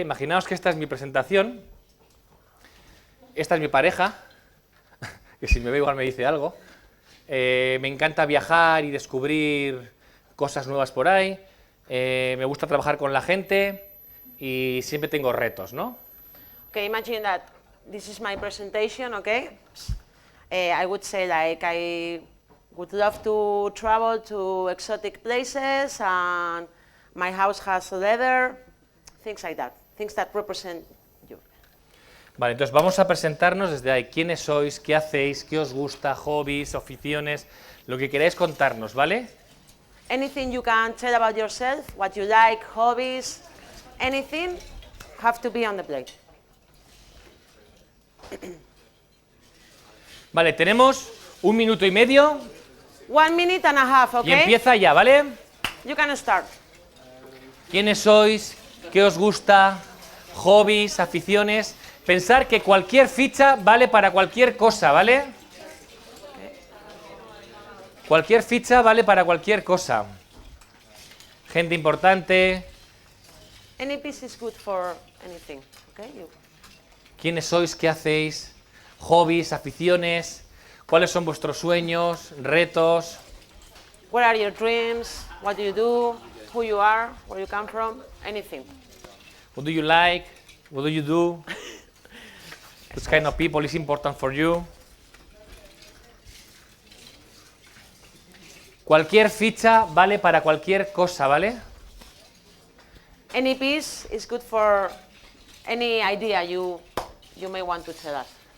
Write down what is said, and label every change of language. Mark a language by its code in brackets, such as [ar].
[es] Imaginaos que esta es mi presentación, esta es mi pareja, que si me ve igual me dice algo. Me encanta viajar y descubrir cosas nuevas por ahí, me gusta trabajar con la gente y siempre tengo retos, ¿no? [en] Okay, imagine that this is my presentation, okay? I would say like I would love to travel to exotic places, and my house has leather, things like that, things that represent you. [es] Vale, entonces vamos a presentarnos desde ahí. ¿Quiénes sois? ¿Qué hacéis? ¿Qué os gusta? ¿Hobbies? ¿Aficiones? Lo que queráis contarnos, ¿vale? [en] Anything you can tell about yourself, what you like, hobbies, anything, have to be on the plate. [es] Vale, tenemos 1 minuto y medio [en] 1 minute and a half, [es] y [en] okay? [es] empieza ya, ¿vale? [en] You can start. [es] ¿Quiénes sois? ¿Qué os gusta? ¿Hobbies? ¿Aficiones? Pensar que cualquier ficha vale para cualquier cosa, ¿vale? Cualquier ficha vale para cualquier cosa. Gente importante. [en] Any piece is good for anything, okay? [es] ¿Quiénes sois? ¿Qué hacéis? ¿Hobbies? ¿Aficiones? ¿Cuáles son vuestros sueños? ¿Retos? [en] What are your dreams? What do you do? Who you are? Where you come from? Anything. What do you like? What do you do? Which kind of people is important for you? [es] Cualquier ficha vale para cualquier cosa, ¿vale? [en] Any piece is good for any idea you may want to tell us.